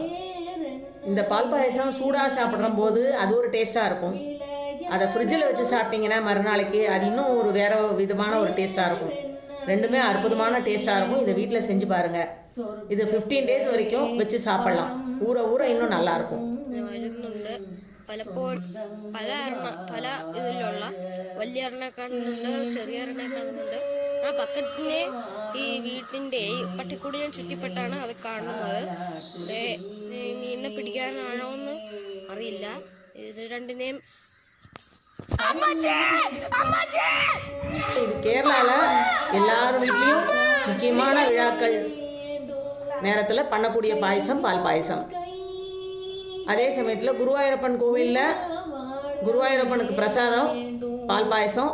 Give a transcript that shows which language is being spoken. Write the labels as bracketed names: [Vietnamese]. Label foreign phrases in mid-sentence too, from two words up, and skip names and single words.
[Tamil] இந்த பால் பாயசம் சூடாக சாப்பிட்ற போது அது ஒரு டேஸ்ட்டாக இருக்கும். அதை ஃப்ரிட்ஜில் வச்சு சாப்பிட்டிங்கன்னா மறுநாளைக்கு அது இன்னும் வேறு விதமான ஒரு டேஸ்ட்டாக இருக்கும். ரெண்டுமே அற்புதமான டேஸ்ட்டாக இருக்கும். இதை வீட்டில் செஞ்சு பாருங்கள். இது 15 days வரைக்கும் வச்சு சாப்பிட்லாம். ஊற இன்னும் നല്ലായിരിക്കും. [Malayalam] പലപ്പോഴും പല ഇതിലുള്ള വലിയ എണ്ണ കാണുന്നുണ്ട്, ചെറിയ എണ്ണ കാണുന്നുണ്ട്. ആ പക്കറ്റിനെ ഈ വീട്ടിൻ്റെ പട്ടിക്കൂടി ഞാൻ ചുറ്റിപ്പെട്ടാണ് അത് കാണുന്നത്. മീനിനെ പിടിക്കാനാണോ എന്ന് അറിയില്ല. ഇത് രണ്ടിനെയും [Tamil] இது கேரளாவில் எல்லார் வீட்லேயும் முக்கியமான விழாக்கள் நேரத்தில் பண்ணக்கூடிய பாயசம் பால் பாயசம். அதே சமயத்தில் குருவாயூரப்பன் கோவிலில் குருவாயூரப்பனுக்கு பிரசாதம் பால் பாயசம்.